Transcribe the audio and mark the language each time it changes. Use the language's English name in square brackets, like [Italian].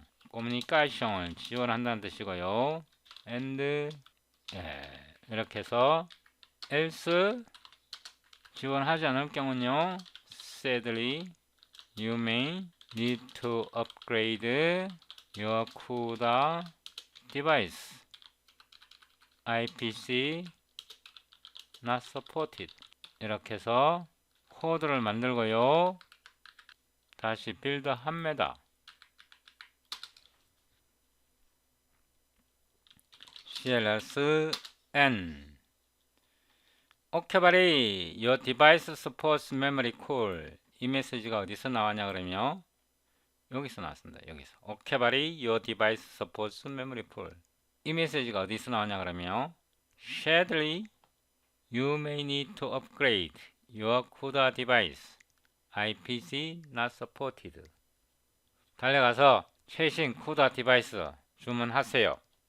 [Korean] 코뮤니케이션을 지원한다는 뜻이고요. and 이렇게 해서 else 지원하지 않을 경우는요. [English] Sadly, you may need to upgrade your CUDA device. IPC not supported. [Korean] 이렇게 해서 코드를 만들고요. 다시 빌드 합니다. [English] CLS-N OK buddy, your device supports memory pool. [Korean] 이 메시지가 어디서 나왔냐 그러면 여기서 나왔습니다. [English] 여기서 OK buddy, your device supports memory pool. [Korean] 이 메시지가 어디서 나왔냐 그러면 [English] Sadly, you may need to upgrade your CUDA device. IPC not supported. [Korean] 달려가서 최신 CUDA 디바이스 주문하세요.